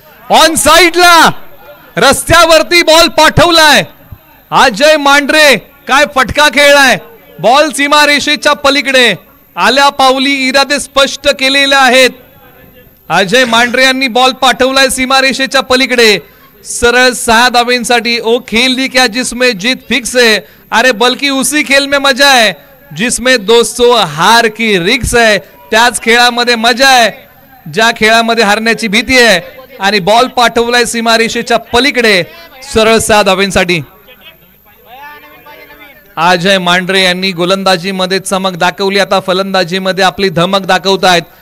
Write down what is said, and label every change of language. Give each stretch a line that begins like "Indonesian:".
Marathi: On साइडला रस्त्यावरती ball पाठवलाय अजय मांढरे. काय फटका खेळलाय. बॉल सीमारेषेच्या पलीकडे आल्या पावली इरादे स्पष्ट केलेले आहेत. अजय मांढरे यांनी बॉल पाठवलाय सीमारेषेच्या पलीकडे. सरळ 6 धावेंसाठी.
Hindi: ओ खेल दी क्या जिसमें जीत फिक्स है, अरे बल्कि उसी खेल में मजा है जिसमें दोस्तों हार की रिक्स है.
Marathi: त्याच खेळामध्ये मजा आहे ज्या खेळामध्ये हारण्याची भीती आहे. आणि बॉल पाठवलाय सीमारेषेच्या पलीकडे सरळ 6 धावेंसाठी. अजय मांढरे यांनी गोलंदाजीमध्ये चमक दाखवली. आता फलंदाजीमध्ये आपली धमक दाखवतायत.